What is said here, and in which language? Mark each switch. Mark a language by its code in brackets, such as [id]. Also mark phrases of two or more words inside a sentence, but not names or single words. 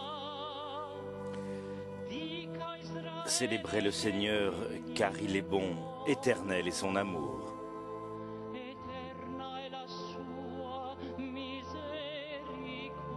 [it] Dica a Israele. [fr] Célébrez le Seigneur car il est bon, éternel est son amour. [it] Eterna è la sua misericordia.